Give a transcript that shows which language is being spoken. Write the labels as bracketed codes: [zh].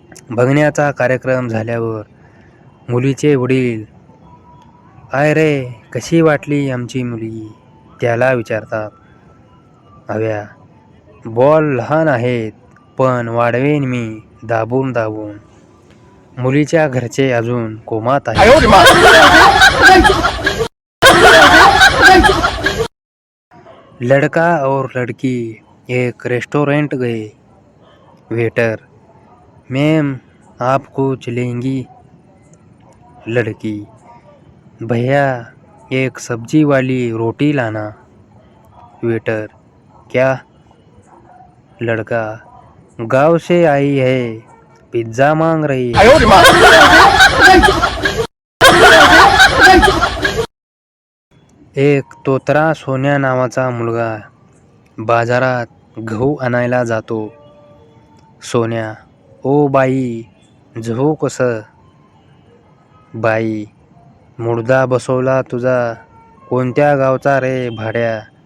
[mr] बघण्याचा कार्यक्रम झाल्यावर मुलीचे वडील, काय रे कशी वाटली आमची मुलगी, त्याला विचारतात. अव्या. बॉल लहान आहेत पण वाढवेन मी दाबून दाबून. मुलीच्या घरचे अजून कोमात आहेत. [hi] लड़का और लड़की एक रेस्टोरेंट गए. वेटर. मैम आप कुछ लेंगी? लड़की. भैया एक सब्जी वाली रोटी लाना. वेटर. क्या? लड़का. गांव से आई है, पिज्ज़ा मांग रही है. [mr] एक तोतरा सोन्या नावाचा मुलगा बाजारात गहू आणायला जातो. सोन्या. ओ बाई, गहू कसं? बाई. मुडदा बसवला तुझा कोणत्या गावचा रे भाड्या?